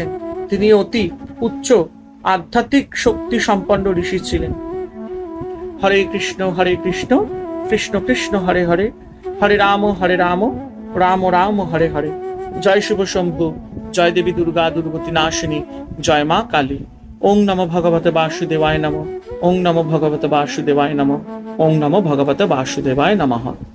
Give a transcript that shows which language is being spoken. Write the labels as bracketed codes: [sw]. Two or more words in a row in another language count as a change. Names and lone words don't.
[bn] তিনি অতি উচ্চ আধ্যাত্মিক শক্তি সম্পন্ন ঋষি ছিলেন। [sa] হরে কৃষ্ণ কৃষ্ণ কৃষ্ণ হরে হরে, হরে রাম রাম রাম হরে হরে। [bn] জয় শিব শম্ভু, জয় দেবী দুর্গা দুর্গতি নাশিনী, জয় মা কালী। [sa] ওং নমো ভগবতে বাসুদেবায় নমঃ। ওং নমো ভগবতে বাসুদেবায় নমঃ। ওং নমো ভগবতে বাসুদেবায় নমঃ।